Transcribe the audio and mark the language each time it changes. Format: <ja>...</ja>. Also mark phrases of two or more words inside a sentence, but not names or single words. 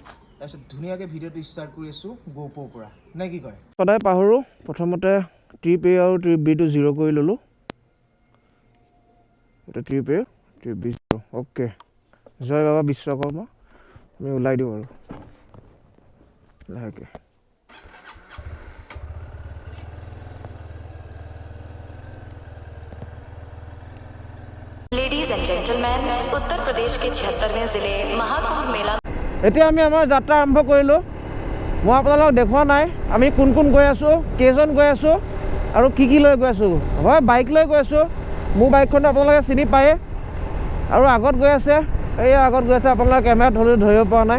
<as>তাৰপিছত ধুনীয়াকৈ ভিডিঅ'টো ষ্টাৰ্ট কৰি আছোঁ GoPro পৰা, নে কি কয়? সদায় পাহৰোঁ, প্ৰথমতে ট্ৰিপ A আৰু ট্ৰিপ Bটো 0 কৰি ল'লোঁ। এটা ট্ৰিপ A, ট্ৰিপ B 0, অ'কে। জয় বাবা বিশ্বকৰ্মা, আমি ওলাই দিওঁ আৰু লাহেকৈ।</as> <en>ladies and gentleman,</en> <hi>उत्तर प्रदेश के 76वें जिले महाकुंभ मेला।</hi> <as>এতিয়া আমি আমাৰ যাত্ৰা আৰম্ভ কৰিলোঁ। মই আপোনালোকক দেখুওৱা নাই আমি কোন কোন গৈ আছোঁ, কেইজন গৈ আছোঁ আৰু কি লৈ গৈ আছোঁ। হয়, বাইক লৈ গৈ আছোঁ। মোৰ বাইকখন আপোনালোকে চিনি পায়ে। আৰু আগত গৈ আছে, এই আগত গৈ আছে, আপোনালোকে কেমেৰাত ধৰিব পৰা নাই।</as>